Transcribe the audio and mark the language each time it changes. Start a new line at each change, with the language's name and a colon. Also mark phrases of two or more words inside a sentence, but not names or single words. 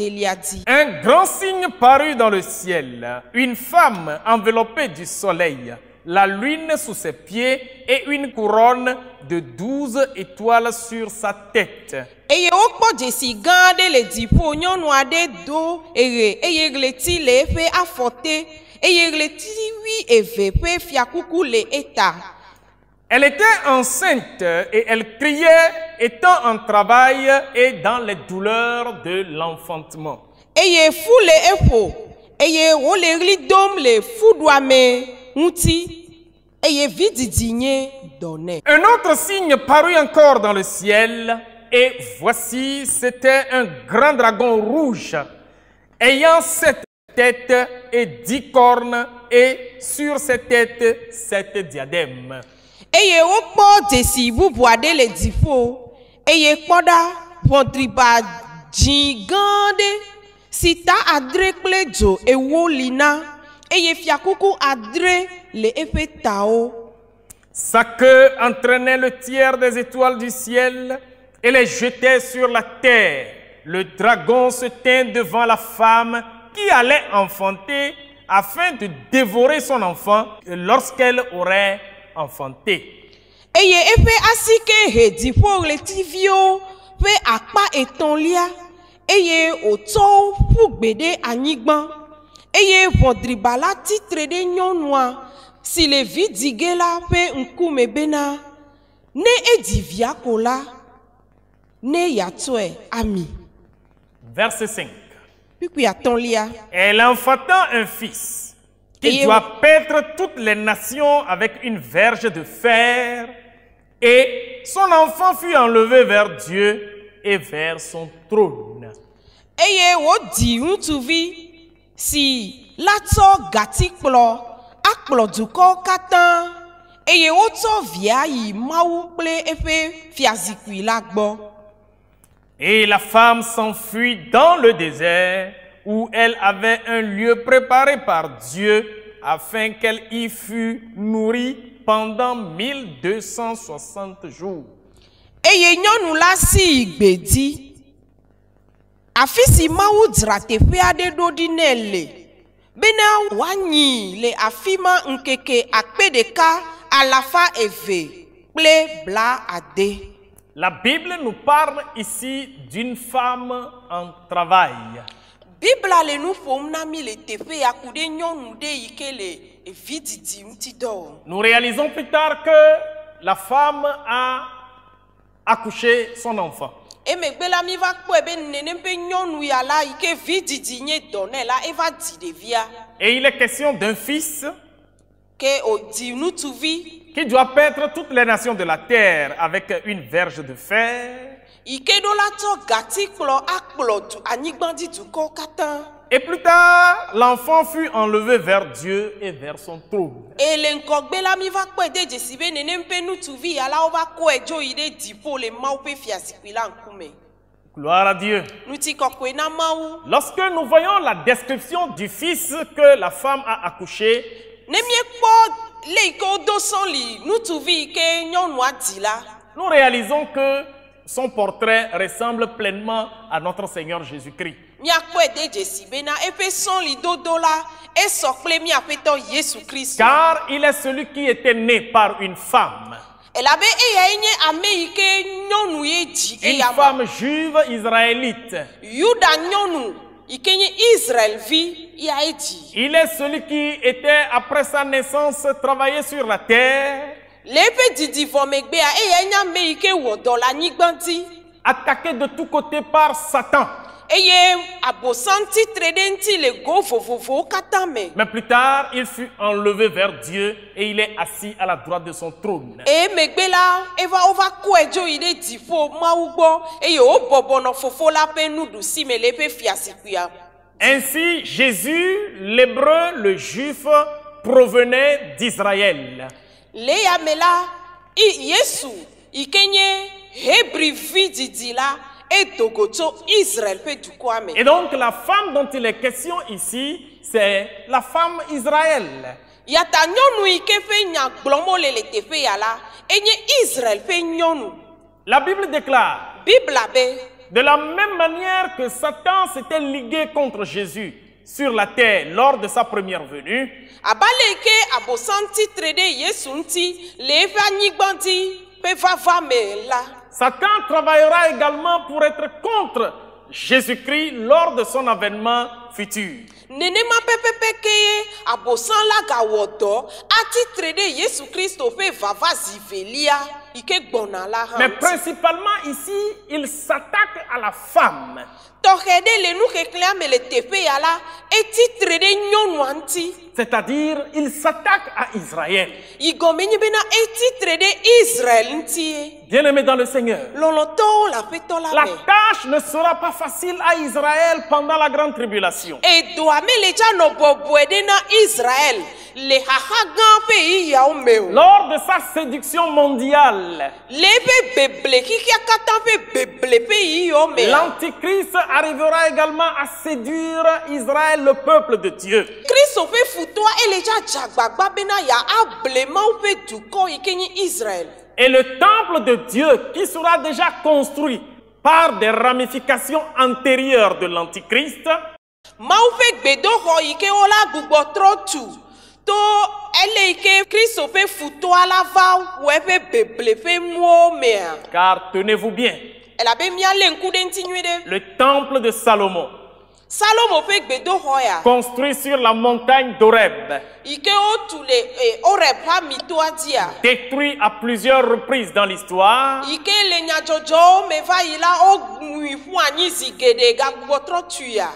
French: Un grand signe parut dans le ciel, une femme enveloppée du soleil la lune sous ses pieds et une couronne de 12 étoiles sur sa tête.
Ewe: Eye wokpɔ dzesi gã aɖe le dziƒo, nyɔnu aɖe do eɣe eye ɣleti le eƒe afɔte eye ɣletivi eve ƒe fiakuku le eta.
French: Elle était enceinte et elle criait, étant en travail et dans les douleurs de l'enfantement.
Ewe: Eye fu le eƒo eye wole ɣli dom le fuɖuame ŋuti eye vididi nye dɔ nɛ.
French: Un autre signe parut encore dans le ciel, et voici, c'était un grand dragon rouge, ayant 7 têtes et 10 cornes, et sur ses têtes 7 diadèmes.
Ewe: Eye wokpɔ dzesi bubu aɖe le dziƒo eye kpɔ ɖa ʋɔdriba dzĩ gã aɖe si ta adre kple dzo ewo li na eye fiakuku adre le eƒe tawo.
French: Sa queue entraînait le tiers des étoiles du ciel et les jetait sur la terre. Le dragon se tint devant la femme qui allait enfanter afin de dévorer son enfant lorsqu'elle aurait enfanté.
Ewe: Eye eƒe asike he dziƒo ɣletiviwo ƒe akpa etɔ̃lia eye wòtsɔ wo ƒu gbe ɖe anyigba eye ʋɔdriba la titre ɖe nyɔnua si le vidzige la ƒe ŋkume bena ne edzi via ko la ne yatɔe ami.
French: Verset 5.
Ewe: Kpikpi atɔ̃lia.
French: Elle enfanta un fils qui doit paître toutes les nations avec une verge de fer, et son enfant fut enlevé vers Dieu et vers son trône.
Ewe: Eye wòdi ŋutsuvi si la tsɔ gatikplɔ akplɔ dukɔwo katã eye wotsɔ via yi Mawu kple eƒe fiazikpui la gbɔ.
French: Et la femme s'enfuit dans le désert où elle avait un lieu préparé par Dieu afin qu'elle y fût nourrie pendant 1260 jours.
Ewe: Eye nyɔnu la si gbedi afi si Mawu dzra teƒe aɖe ɖo ɖi nɛ le bena wòanyi le afi ma ŋkeke 1260.
French: La Bible nous parle ici d'une femme en travail.
Ewe: Bibla le nu ƒom na mi le teƒe ya ku ɖe nyɔnu ɖe yi ke le evididi ŋuti dɔ wɔm.
French: Nous réalisons plus tard que la femme a accouché son enfant.
Ewe: Emegbe la mi va kpɔe be nenem ƒe nyɔnu ya la yi ke vididi nye dɔ nɛ la eva di ɖevia.
French: Et il est question d'un fils
Ewe: ke odi ŋutsuvi
French: qui doit paître toutes les nations de la terre avec une verge de fer.
Ewe: Ike ɖo la tsɔ gatikplɔ akplɔ anyigbadzi dukɔwo katã.
French: Et plus tard, l'enfant fut enlevé vers Dieu et vers son trône. Et le
Ewe: ŋgɔgbe la mi va kpɔe de dzesi be nenem ƒe ŋutsuvi ya la wova kɔe dzo yi ɖe dziƒo le Mawu ƒe fiazikpui la ŋkume.
French: Gloire à Dieu.
Ewe: Ŋuti kɔkɔe na Mawu.
French: Lorsque nous voyons la description du fils que la femme a accouché,
Ewe: ne miekpɔ le yi ke wodo sɔli ŋutsuvi yi ke nyɔnua di la,
French: nous réalisons que son portrait ressemble pleinement à notre Seigneur Jésus-Christ.
Ewe: Miakpɔe de dzesi bena eƒe sɔli dodo la esɔ kple miaƒetɔ Yesu Kristu.
French: Car il est celui qui était né par une femme.
Ewe: Elabe eyae nye ame yi ke nyɔnu ye dzi
French: Une
Ewe: eyama.
French: femme juive israélite.
Ewe: Yuda nyɔnu yi ke nye Israelvi yae dzi.
French: Il est celui qui était, après sa naissance, travaillé sur la terre,
Ewe: Le eƒe didivɔ megbea eyae nye ame yi ke wɔ dɔ le anyigba dzi.
French: attaqué de tous côtés par Satan.
Ewe: Eye abosam titre ɖe ŋuti le go vovovowo katã me.
French: Mais plus tard, il fut enlevé vers Dieu et il est assis à la droite de son trône.
Ewe: Eye megbe la wova kɔe dzo yi ɖe dziƒo Mawu gbɔ eye wobɔbɔnɔ fofo la ƒe nuɖusime le eƒe fiazikpuia.
French: Ainsi, Jésus, l'hébreu, le juif, provenait d'Israël.
Ewe: Le yame la Yesu yi ke nye Hebrivi didi la edogo tso Israel ƒe dukɔa me.
French: Et donc, la femme dont il est question ici, c'est la femme Israël.
Ewe: Yata nyɔnu yi ke ƒe nya gblɔm wole le teƒe ya la enye Israel ƒe nyɔnu.
French: La Bible déclare,
Ewe: Bibla be
French: de la même manière que Satan s'était ligué contre Jésus sur la terre lors de sa première venue,
Ewe: abale ke abosanti trede yesu nti le eƒe anyigba di ƒe vava me la.
French: Satan travaillera également pour être contre Jésus-Christ lors de son avènement futur.
Ewe: Nenema pepepe keye abosan la gawɔ dɔ ati trede yesu kristo ƒe vava zivelia ike gbɔna la hã.
French: Mais principalement ici, il s'attaque à la femme.
Ewe: Tɔxɛ ɖe le nu xexlẽa me le teƒe ya la eti trede nyɔnua ŋti.
French: C'est-à-dire, il s'attaque à Israël.
Ewe: Igɔme nye bena eti trede Israël ŋtie.
French: Bien-aimés dans le Seigneur,
Ewe: Lɔlɔtɔwo le aƒetɔ la la me.
French: tâche ne sera pas facile à Israël pendant la grande tribulation.
Ewe: Edoa me le dza nɔ bɔbɔe ɖe na Israël le xaxa gã ƒe yiyawo me o.
French: Lors de sa séduction mondiale,
Ewe: Le eƒe beble xixia katã ƒe beble ƒe yiyawo me.
French: l'Antichrist arrivera également à séduire Israël, le peuple de Dieu.
Ewe: Kristo ƒe futoa ele dza dze agbagba bena ya able Mawu ƒe dukɔ yi ke nye Israël.
French: Et le temple de Dieu qui sera déjà construit par des ramifications antérieures de l'Antichrist
Ewe: Mawu ƒe gbedoxɔ yi ke wola gbugbɔ trɔ tu to ele yi ke Kristo ƒe futoa la va wɔ eƒe beble ƒe nuwo mea.
French: car tenez-vous bien,
Ewe: Elabe míalé ŋku ɖe ŋuti nyuie ɖe.
French: le temple de Salomon,
Ewe: Salomo ƒe gbedoxɔ ya.
French: construit sur la montagne d'Oreb,
Ewe: Yi ke wotu le Oreb ƒe amitoa dzia.
French: détruit à plusieurs reprises dans l'histoire,
Ewe: Yi ke le nyadzɔdzɔwo me va yi la womui ƒu anyi zi geɖe gagbugbɔ trɔ tui ya.